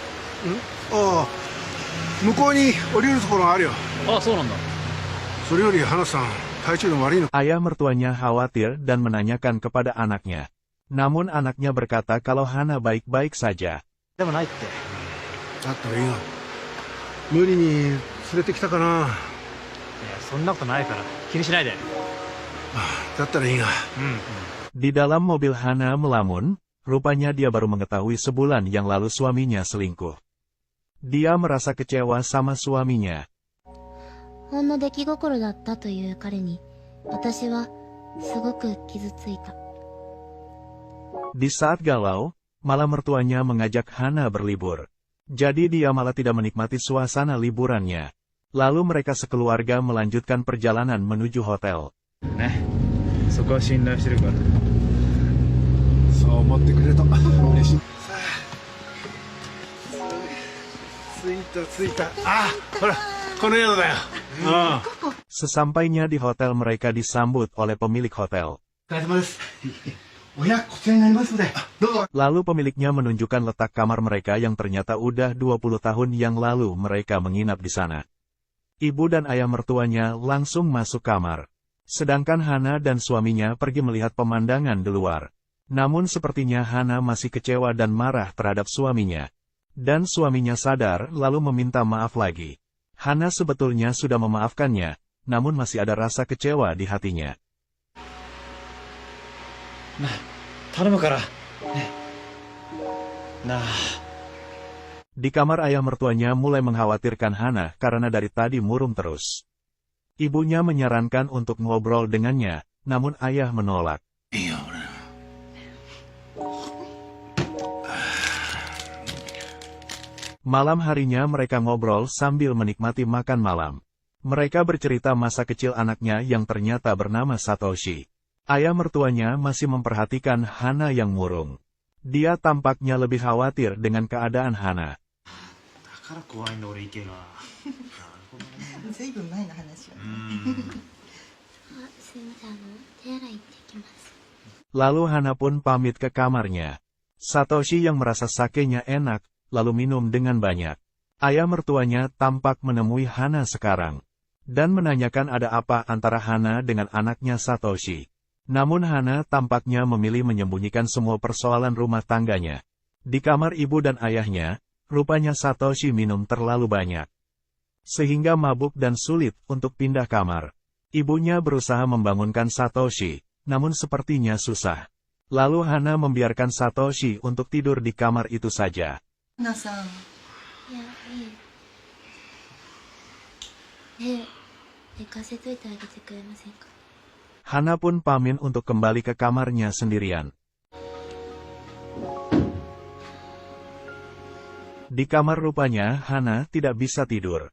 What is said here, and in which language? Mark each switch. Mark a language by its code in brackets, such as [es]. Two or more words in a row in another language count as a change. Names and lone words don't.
[ja] ああ、向こうに降りるところがあるよ。あ、そうなんだ。それより花さん、体調の悪いの。 [id] Ayah mertuanya khawatir dan menanyakan kepada anaknya. Namun anaknya berkata kalau Hana baik-baik saja. [ja] でもないって。だったらいいが、無理に連れてきたかな。いや、そんなことないから、気にしないで。だったらいいが。 [id] Di dalam mobil Hana melamun, rupanya dia baru mengetahui sebulan yang lalu suaminya selingkuh. Dia merasa kecewa sama suaminya. [ja] ほんの出来心だったという彼に、私はすごく傷ついた。 [id] Di saat galau, malah mertuanya mengajak Hana berlibur. Jadi dia malah tidak menikmati suasana liburannya. Lalu mereka sekeluarga melanjutkan perjalanan menuju hotel. [ja] ね。そこは信頼してるから。そう思ってくれると嬉しい。着いた。ああ、ほら、この宿だよ。 [id] Sesampainya di hotel mereka disambut oleh pemilik hotel. [ja] お疲れ様です。お部屋こちらになりますので、どうぞ。 [id] Lalu pemiliknya menunjukkan letak kamar mereka yang ternyata udah 20 tahun yang lalu mereka menginap di sana. Ibu dan ayah mertuanya langsung masuk kamar. Sedangkan Hana dan suaminya pergi melihat pemandangan di luar. Namun sepertinya Hana masih kecewa dan marah terhadap suaminya. Dan suaminya sadar lalu meminta maaf lagi. Hana sebetulnya sudah memaafkannya, namun masih ada rasa kecewa di hatinya. [ja] なあ、頼むから。ね。なあ。 [id] Di kamar ayah mertuanya mulai mengkhawatirkan Hana karena dari tadi murung terus. Ibunya menyarankan untuk ngobrol dengannya, namun ayah menolak. [ja] いいよ、俺。 [id] Malam harinya mereka ngobrol sambil menikmati makan malam. Mereka bercerita masa kecil anaknya yang ternyata bernama Satoshi. Ayah mertuanya masih memperhatikan Hana yang murung. Dia tampaknya lebih khawatir dengan keadaan Hana. [ja] だから怖いんだ、俺池が。ずいぶん前の話は。すいません、手洗い行ってきます。 [id] Lalu Hana pun pamit ke kamarnya. Satoshi yang merasa sakenya enak, lalu minum dengan banyak. Ayah mertuanya tampak menemui Hana sekarang. Dan menanyakan ada apa antara Hana dengan anaknya Satoshi. Namun Hana tampaknya memilih menyembunyikan semua persoalan rumah tangganya. Di kamar ibu dan ayahnya, rupanya Satoshi minum terlalu banyak. Sehingga mabuk dan sulit untuk pindah kamar. Ibunya berusaha membangunkan Satoshi, namun sepertinya susah. Lalu Hana membiarkan Satoshi untuk tidur di kamar itu saja. [ja] 花さん。いや、いい。寝かせといてあげてくれませんか？ [id] Hana pun pamit untuk kembali ke kamarnya sendirian. Di kamar rupanya Hana tidak bisa tidur.